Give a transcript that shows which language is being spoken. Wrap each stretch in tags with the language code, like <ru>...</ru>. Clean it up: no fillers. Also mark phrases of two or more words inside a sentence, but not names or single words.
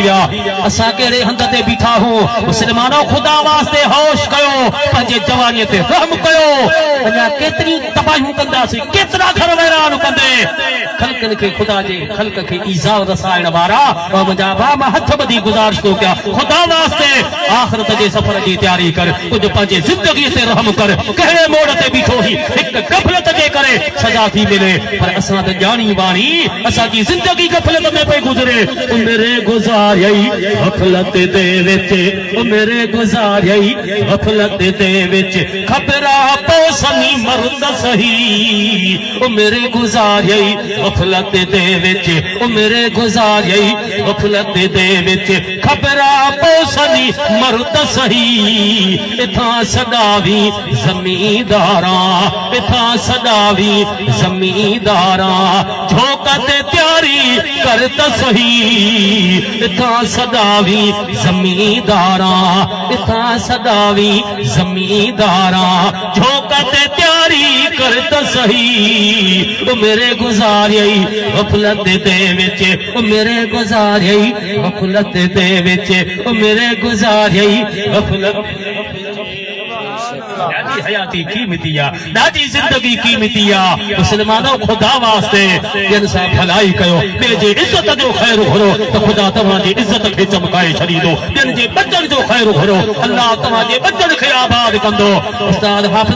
<sd>विया असां कहिड़े हंध ते बीठा हूं मुस्लमानो ख़ुदा वास्ते होश कयो पंहिंजे जवानीअ ते रहम कयो अञा केतिरियूं तबाहियूं कंदासीं केतिरा घर वैरान कंदे ख़ल्क़नि खे ख़ुदा जे ख़ल्क़ खे ईज़ा रसाइण वारा मुंहिंजा भाउ मां हथ ॿधी गुज़ारिश थो कयां ख़ुदा वास्ते आख़िरत जे सफ़र जी तयारी कर कुझु पंहिंजे ज़िंदगीअ ते रहम कर कहिड़े मोड़ ते बीठो ही हिकु गफ़लत जे करे सज़ा थी मिले पर असां त ॼाणी वाणी असांजी ज़िंदगी गफ़लत में पई गुज़रे</sd> <skr>मेरे गुज़ारियई गफ़लत दे विच मेरे गुज़ारियई गफ़लत दे विच ख़बरा पोसनी मर्द सही मेरे गुज़ारियई गफ़लत दे विच मेरे गुज़ारियई गफ़लत दे विच ख़बरा पोसनी मर्द सही इथां सदावी ज़मींदारां इथां सदावी ज़मींदारां झोक ते तयारी कर त सही इथां सदावी ज़मींदारां इथां सदावी ज़मींदारां झोक ते तयारी कर त सही मेरे गुज़ारियई गफ़लत दे विच मेरे गुज़ारियई गफ़लत दे विच मेरे गुज़ारियई गफ़लत</skr> <sd>ॾाढी हयाती कीमती आहे ॾाढी ज़िंदगी कीमती आहे मुस्लमानो ख़ुदा वास्ते ॿियनि सां भलाई कयो ॿिए जे इज़त जो ख़ैरु घुरो त ख़ुदा तव्हांजी इज़त खे चमकाए छॾींदो ॿियनि जे ॿचनि जो ख़ैरु घुरो अल्लाह तव्हांजे ॿचनि खे आबाद कंदो उस्ताद हाफ़िज़</sd>